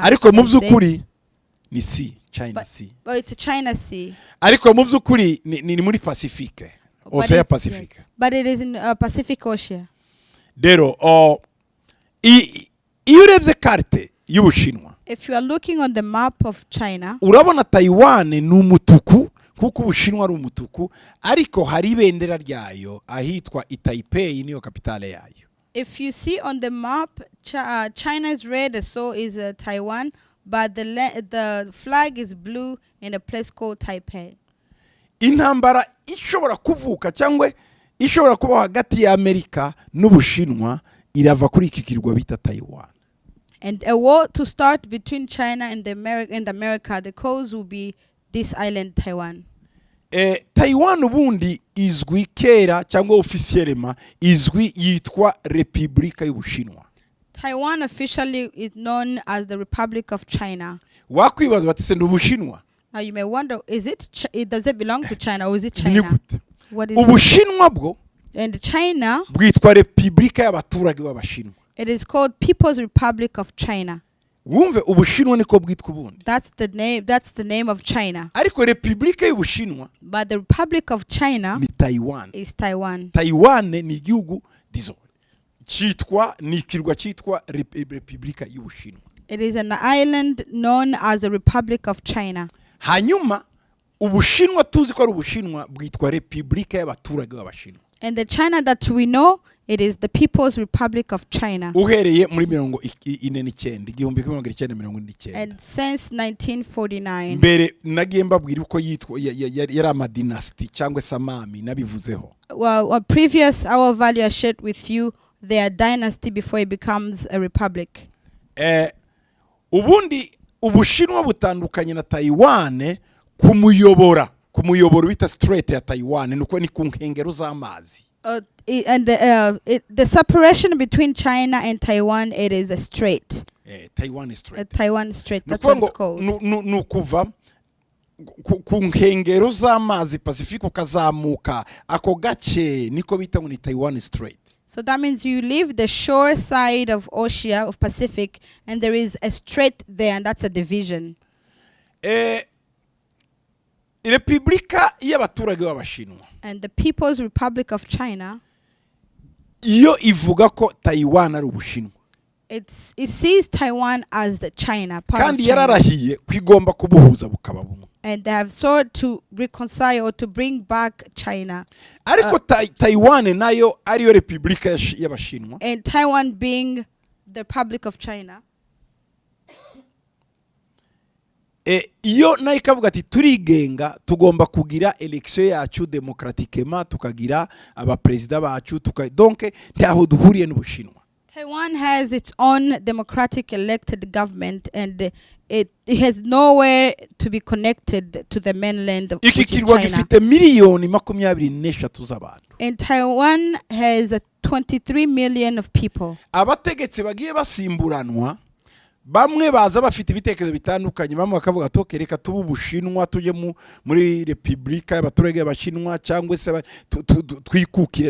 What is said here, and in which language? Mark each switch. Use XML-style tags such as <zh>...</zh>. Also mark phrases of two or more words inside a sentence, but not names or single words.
<rw>Ariko mu by'ukuri ni sea, China Sea.</rw> <en>But it's a China Sea.</en> <rw>Ariko mu by'ukuri ni muri Pacifique.</rw> <en>Ocean Pacific. Yes. But it is in Pacific Ocean.</en> <rw>Dero iyo urebye carte y'Ubushinwa.</rw> <en>If you are looking on the map of China,</en> <rw>urabona Taiwan ni umutuku kuko Ubushinwa ari umutuku, ariko hari ibendera ryayo ahitwa Taipei niyo kapitale yayo.</rw> <en>If you see on the map, China is red, so is Taiwan, but the flag is blue in a place called Taipei.</en> <rw>Intambara ishobora kuvuka cyangwa ishobora kuba hagati ya Amerika n'Ubushinwa irava kuri iki kirwa bita Taiwan.</rw> <en>And a war to start between China and America, the cause will be this island Taiwan.</en> <rw>Taiwan ubundi izwi kera cyangwa officiellement izwi yitwa Repubulika y'Ubushinwa.</rw> <en>Taiwan officially is known as the Republic of China.</en> <rw>Wakwibaza bati se n'Ubushinwa?</rw> <en>Now you may wonder, does it belong to China or is it China? What is</en> <rw>Ubushinwa bwo?</rw> <en>And China</en> <rw>bwitwa Repubulika y'abaturage b'Abashinwa.</rw> <en>It is called People's Republic of China.</en> <rw>Wumve Ubushinwa niko bwitwa ubundi.</rw> <en>That's the name of China.</en> <rw>Ariko Repubulika y'Ubushinwa,</rw> <en>but the Republic of China</en> <rw>ni Taiwan.</rw> <en>Is Taiwan.</en> <rw>Taiwan ni igihugu ni ikirwa cyitwa Repubulika y'Ubushinwa.</rw> <en>It is an island known as the Republic of China.</en> <rw>Hanyuma Ubushinwa tuzi ko ari Ubushinwa bwitwa Repubulika y'abaturage b'Abashinwa.</rw> <en>And the China that we know, it is the People's Republic of China.</en> <rw>Uhereye muri 1949.</rw> <en>And since 1949.</en> <rw>Mbere nagiye mbabwira uko yitwa yari amadynasty cyangwa samami nabivuzeho.</rw> <en>Well, previous our value I shared with you their dynasty before it becomes a republic.</en> <rw>Ubundi Ubushinwa butandukanye na Taiwan kumuyobora bita Strait ya Taiwan nuko ni ku nkengero z'amazi.</rw> <en>And the separation between China and Taiwan, it is a strait. Taiwan Strait. Taiwan Strait. That's what it's called.</en> <rw>Nukuva ku nkengero z'amazi Pacific ukazamuka ako gace niko bita ngo ni Taiwan Strait.</rw> <en>So that means you leave the shore side of Oceania of Pacific and there is a strait there, and that's a division.</en> <rw>Repubulika y'abaturage b'Abashinwa.</rw> <en>And the People's Republic of China.</en> <rw>Iyo ivuga ko Taiwan ari Ubushinwa.</rw> <en>It sees Taiwan as the China part.</en> <rw>Kandi yararahiye kwigomba kubuhuza bukaba bumwe.</rw> <en>And they have sought to reconcile or to bring back China.</en> <rw>Ariko Taiwan nayo ariyo Repubulika y'Abashinwa.</rw> <en>And Taiwan being the Republic of China.</en> <rw>Iyo nayo ikavuga ati turigenga tugomba kugira election yacu democratiquement tukagira abapresident bacu donc ntaho duhuriye n'Ubushinwa.</rw> <en>Taiwan has its own democratic elected government, and it has nowhere to be connected to the mainland,</en> <rw>iki</rw> <en>which is</en> <rw>kirwa</rw> <en>China.</en> <rw>gifite miliyoni 23 z'abantu.</rw> <en>And Taiwan has 23 million of people.</en> <rw>Abategetsi bagiye basimburanwa, bamwe baza bafite ibitekerezo bitandukanye, bamwe bakavuga to reka tubu Bushinwa tuje muri Republika y'abaturage y'Abashinwa cyangwa se twikukire.</rw>